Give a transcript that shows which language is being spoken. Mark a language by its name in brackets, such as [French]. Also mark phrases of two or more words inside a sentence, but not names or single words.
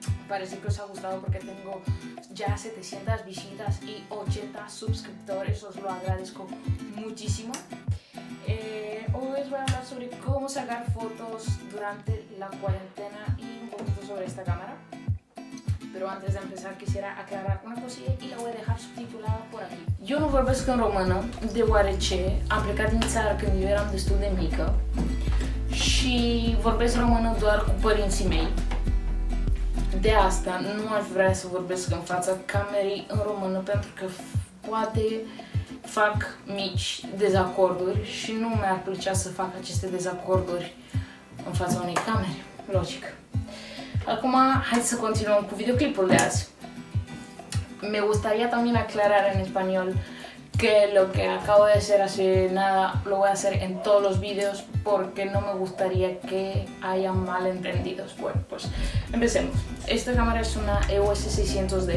[Spanish] parece que os ha gustado porque tengo ya 700 visitas y 80 suscriptores, os lo agradezco muchísimo. Hoy os voy a hablar sobre cómo sacar fotos durante la cuarentena y un poquito sobre esta cámara. Pero antes de empezar quisiera aclarar una cosilla y la voy a dejar subtitulada por aquí. [Romanian] Eu nu vorbesc în română deoarece am plecat din țară când eu eram destul de mică și vorbesc română doar cu părinții mei. De asta nu aș vrea să vorbesc în fața camerei în română pentru că poate fac mici dezacorduri și nu mi-ar plăcea să fac aceste dezacorduri în fața unei camere, logic. Acum, hai să continuăm cu videoclipul de azi. [Spanish] Me gustaría también aclarar en español que lo que acabo de hacer hace nada lo voy a hacer en todos los vídeos porque no me gustaría que haya malentendidos. Bueno, pues empecemos. Esta cámara es una EOS 600D.